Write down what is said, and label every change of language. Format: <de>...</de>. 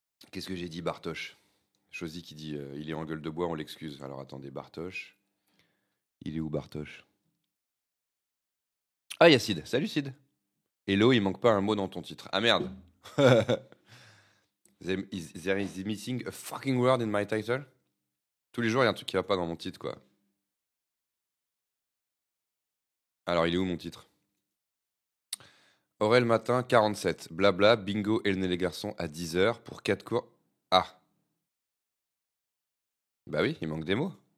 <fr>Qu'est-ce que j'ai dit, Bartoche? Chosy qui dit il est en gueule de bois, on l'excuse. Alors attendez, Bartoche. Il est où Bartoche? Ah, il y a Sid. Salut Sid. Hello, il manque pas un mot dans ton titre. Ah merde.</fr> <en>There is missing a fucking word in my title.</en> <fr>Tous les jours, il y a un truc qui va pas dans mon titre, quoi. Alors, il est où mon titre? Aurel matin, 47. Blabla, bingo, Hélène et les garçons à 10h pour 4 cours. Ah, bah oui, il manque des mots.</fr>